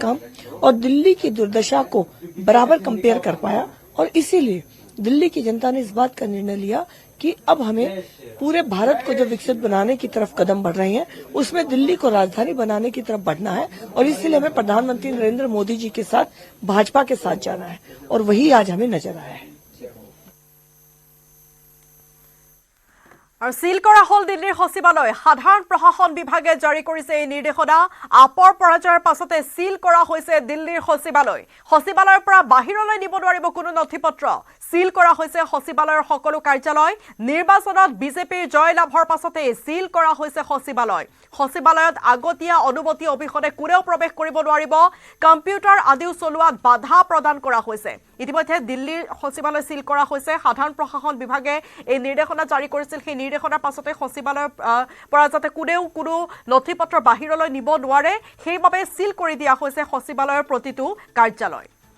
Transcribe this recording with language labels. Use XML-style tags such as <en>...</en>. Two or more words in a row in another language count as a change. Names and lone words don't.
<hi>काम और दिल्ली की दुर्दशा को बराबर कंपेयर कर पाया, और इसीलिए दिल्ली की जनता ने इस बात का निर्णय लिया कि अब हमें पूरे भारत को जो विकसित बनाने की तरफ कदम बढ़ रहे हैं, उसमें दिल्ली को राजधानी बनाने की तरफ बढ़ना है, और इसलिए हमें प्रधानमंत्री नरेंद्र मोदी जी के साथ, भाजपा के साथ जाना है, और वही आज हमें नजर आया है।</hi> <as>আৰু সিল কৰা হল দিল্লীৰ সচিবালয় সাধাৰণ প্ৰশাসন বিভাগে জাৰি কৰিছে এই নিৰ্দেশনা আপৰ পৰাজয়ৰ পাছতে সিল কৰা হৈছে দিল্লীৰ সচিবালয়ৰ পৰা বাহিৰলৈ নিব নোৱাৰিব কোনো নথিপত্ৰ সিল কৰা হৈছে সচিবালয়ৰ সকলো কাৰ্যালয় নিৰ্বাচনত বিজেপিৰ জয় লাভৰ পাছতে সিল কৰা হৈছে সচিবালয়ত আগতীয়া অনুমতি অবিহনে কোনেও প্ৰৱেশ কৰিব নোৱাৰিব কম্পিউটাৰ আদিও চলোৱাত বাধা প্ৰদান কৰা হৈছে ইতিমধ্যে দিল্লীৰ সচিবালয় সিল কৰা হৈছে সাধাৰণ প্ৰশাসন বিভাগে এই নিৰ্দেশনা জাৰি কৰিছিল সেই নিৰ্দেশনাৰ পাছতে সচিবালয়ৰ পৰা যাতে কোনেও কোনো নথিপত্ৰ বাহিৰলৈ নিব নোৱাৰে সেইবাবে সিল কৰি দিয়া হৈছে সচিবালয়ৰ প্ৰতিটো কাৰ্যালয়</as>